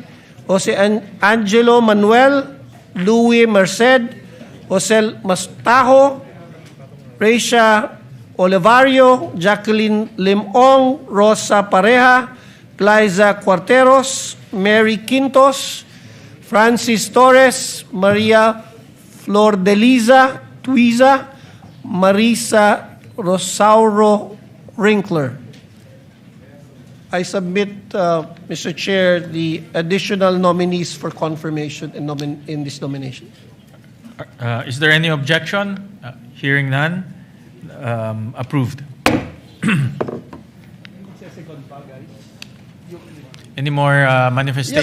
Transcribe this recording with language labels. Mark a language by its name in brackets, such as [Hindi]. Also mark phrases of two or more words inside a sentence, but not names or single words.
[English] Jose Angelo Manuel, Louis Merced, Jose Mastajo, Reisha Olivario, Jacqueline Limong, Rosa Pareja, Liza Cuarteros, Mary Quintos, Francis Torres, Maria Flor de Liza Tuiza, Marisa Rosauro Rinkler. I submit, Mr. Chair, the additional nominees for confirmation in this nomination. Is there any objection? Hearing none, approved. Any more manifestations?